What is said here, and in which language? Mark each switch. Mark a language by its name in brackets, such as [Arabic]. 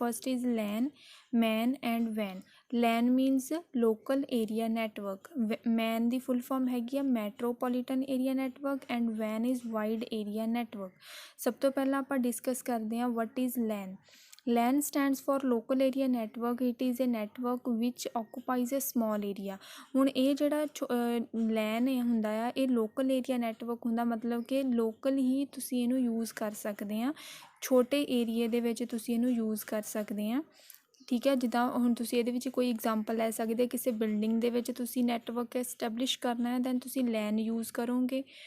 [English] First is line, man and van. Line means local area network, man the full form ਹੈਗੀ ਆ metropolitan area network and van is wide area network. [Punjabi] ਸਭ ਤੋਂ ਪਹਿਲਾਂ ਆਪਾਂ discuss ਕਰਦੇ ਹਾਂ [English] What is LAN. LAN stands for local area network. It is a network which occupies a small area। [Punjabi] ਹੁਣ ਇਹ ਜਿਹੜਾ LAN ਹੁੰਦਾ ਆ ਇਹ ਲੋਕਲ ਏਰੀਆ ਨੈਟਵਰਕ ਹੁੰਦਾ, ਮਤਲਬ ਕਿ ਲੋਕਲ ਹੀ ਤੁਸੀਂ ਇਹਨੂੰ ਯੂਜ਼ ਕਰ ਸਕਦੇ ਆ, ਛੋਟੇ ਏਰੀਏ ਦੇ ਵਿੱਚ ਤੁਸੀਂ ਇਹਨੂੰ ਯੂਜ਼ ਕਰ ਸਕਦੇ ਆ। ਠੀਕ ਹੈ, ਜਿੱਦਾਂ ਹੁਣ ਤੁਸੀਂ ਇਹਦੇ ਵਿੱਚ ਕੋਈ ਐਗਜ਼ਾਮਪਲ ਲੈ ਸਕਦੇ, ਕਿਸੇ ਬਿਲਡਿੰਗ ਦੇ ਵਿੱਚ ਤੁਸੀਂ ਨੈਟਵਰਕ ਐਸਟੈਬਲਿਸ਼ ਕਰਨਾ ਹੈ ਦੈਨ ਤੁਸੀਂ LAN ਯੂਜ਼ ਕਰੋਗੇ।